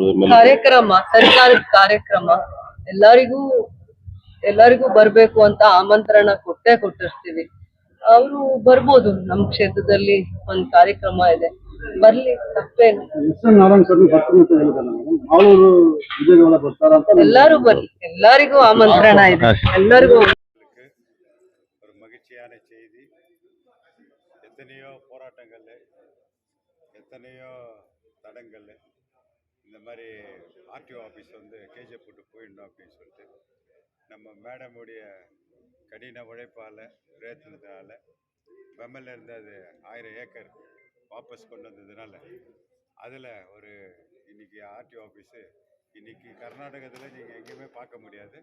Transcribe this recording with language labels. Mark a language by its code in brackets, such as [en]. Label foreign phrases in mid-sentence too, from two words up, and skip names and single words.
[kn] ಕಾರ್ಯಕ್ರಮ, ಸರ್ಕಾರದ ಕಾರ್ಯಕ್ರಮ ಎಲ್ಲರಿಗೂ ಬರ್ಬೇಕು ಅಂತ ಆಮಂತ್ರಣ ಕೊಟ್ಟಿರ್ತೀವಿ. ಅವರು ಬರ್ಬೋದು. ನಮ್ ಕ್ಷೇತ್ರದಲ್ಲಿ ಒಂದ್ ಕಾರ್ಯಕ್ರಮ ಇದೆ, ಬರ್ಲಿ, ತಪ್ಪೇನು. எல்லாரும் ಬರ್ಲಿ, எல்லாರಿಗೂ ಆಮಂತ್ರಣ ಇದೆ, ಎಲ್ಲರಿಗೂ. [ta] ஒரு மகிழ்ச்சியான செய்தி. எத்தனையோ போராட்டங்கள், எத்தனையோ தடங்கள், இந்த மாதிரி RTO ஆஃபீஸ் வந்து KGF போட்டு போயிடணும் அப்படின்னு சொல்லிட்டு நம்ம மேடமுடைய கடின உழைப்பால், பிரயத்தனத்தினால பெம்மில் இருந்து அது 1000 ஏக்கர் வாபஸ் கொண்டு வந்ததுனால அதில் ஒரு இன்னைக்கு RTO ஆஃபீஸு இன்னைக்கு கர்நாடகத்தில் நீங்கள் எங்கேயுமே பார்க்க முடியாது.